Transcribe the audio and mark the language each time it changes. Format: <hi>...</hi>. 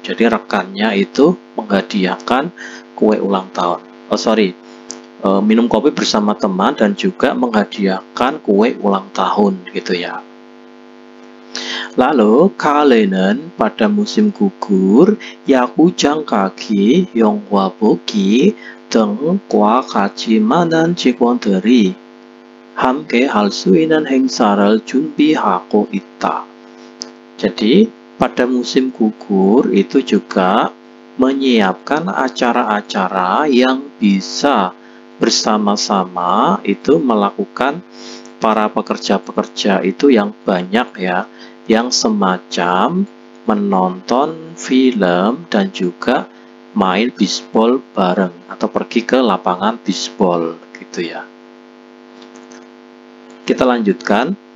<id>Jadi rekannya itu menghadiahkan kue ulang tahun. Minum kopi bersama teman dan juga menghadiahkan kue ulang tahun gitu ya. Lalu kalian pada musim gugur</id> <ko>야구장 가기, 영화 보기 등과 같이 많은 직원들이 함께 할 수 있는 행사를 준비하고 있다.</ko> <id>Jadi pada musim gugur itu juga menyiapkan acara-acara yang bisa bersama-sama itu melakukan para pekerja-pekerja itu yang banyak ya, yang semacam menonton film dan juga main bisbol bareng atau pergi ke lapangan bisbol gitu ya. Kita lanjutkan.</id>